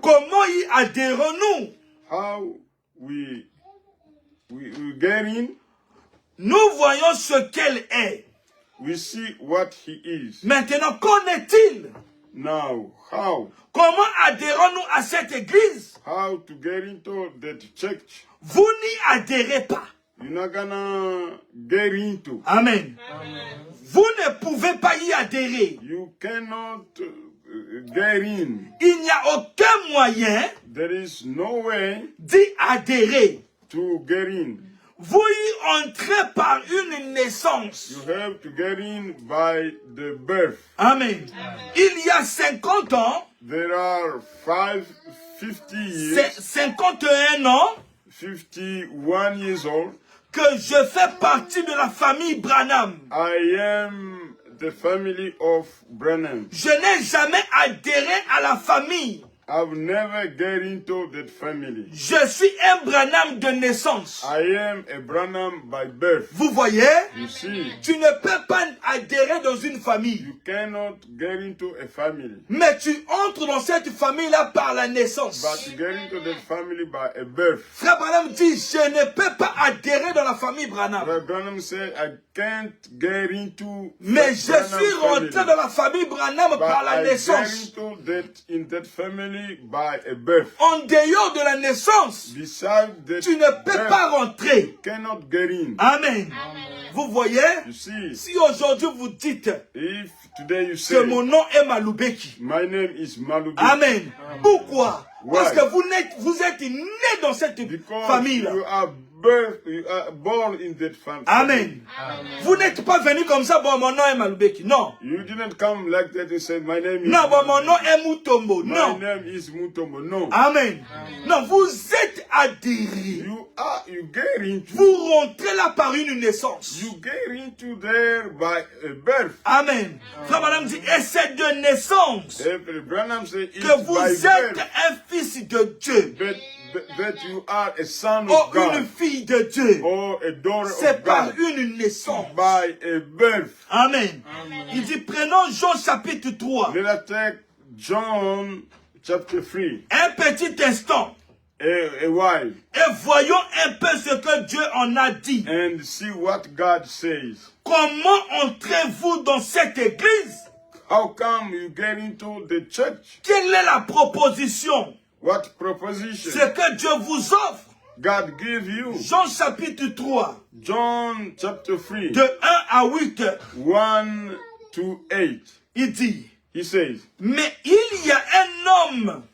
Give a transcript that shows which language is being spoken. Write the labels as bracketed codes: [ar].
[fr] Comment y adhérons-nous? [en] How we get in? [fr] Nous voyons ce qu'elle est. [en] We see what he is. [fr] Maintenant, qu'en est-il? [en] Now, how? [fr] Comment adhérons-nous à cette église? [en] How to get into that church? [fr] Vous n'y adhérez pas. [en] You're not gonna get into. Amen. [fr] Vous ne pouvez pas y adhérer. [en] You cannot get in. [fr] Il n'y a aucun moyen [en] There is no way [fr] d'y adhérer. [en] to get in. [fr] Vous y entrez par une naissance. [en] You have to get in by the birth. [fr] Amen. Il y a 50 ans, [en] There are 50 years, [fr] 51 ans, [en] 51 years old. [fr] que je fais partie de la famille Branham. [en] I am the family of Branham. [fr] Je n'ai jamais adhéré à la famille. [en] I've never get into that family. [fr] Je suis un Branham de naissance. [en] I am a Branham by birth. [fr] Vous voyez? [en] You see, [fr] Tu ne peux pas adhérer dans une famille. [en] you cannot get into a family, [fr] Mais tu entres dans cette famille-là par la naissance. [en] but you get into that family by a birth. [fr] Frère Branham dit, je ne peux pas adhérer dans la famille Branham. [en] Brother Branham said, I can't get into [fr] Mais je [en] Branham [fr] suis rentré [en] family, [fr] dans la famille Branham [en] but [fr] par la [en] I get [fr] naissance. [en] into that family by a birth. [fr] En dehors de la naissance, [en] Beside that [fr] tu ne peux [en] birth, [fr] pas rentrer. [en] you cannot get in. [fr] Amen. Vous voyez? [en] You see, [fr] Si aujourd'hui vous dites [en] if today you [fr] que [en] say, [fr] mon nom est Malubeki. [en] my name is Malubi, [fr] Amen. Pourquoi? Parce que vous êtes né dans cette [en] because [fr] famille-là. [en] you are born in that family. Amen. [fr] Vous n'êtes pas venu comme ça, bon, mon nom est Malubeki. Non. [en] You didn't come like that and say, my name is [fr] Non, bon, mon nom est Mutombo. [en] My [fr] Non. [en] name is Mutombo. No. [fr] Amen. Non, vous êtes adhérés. [en] You get into. [fr] Vous rentrez là par une naissance. [en] You get into there by a birth. Amen. [fr] Frère Madame dit, et c'est de naissance [en] If Branham say it's [fr] que vous [en] by [fr] êtes [en] birth, [fr] un fils de Dieu. [en] that you are a son [fr] Oh, [en] of God [fr] une fille de Dieu. [en] or a daughter [fr] C'est [en] of [fr] par [en] God [fr] une naissance. [en] by a birth. Amen. [fr] Il dit, prenons Jean chapitre 3. [en] Let us take John chapter 3 [fr] Un petit instant. [en] a while [fr] Et voyons un peu ce que Dieu en a dit. [en] and see what God says. [fr] Comment entrez-vous dans cette église? [en] How come you get into the church? [fr] Quelle est la proposition? [en] What proposition [fr] Ce que Dieu vous offre. [en] God give you? [fr] Jean chapitre 3. [en] John chapter 3, [fr] De 1 à 8. [en] 1 to 8. [fr] Il dit, [en] He says, [fr] mais il y a un homme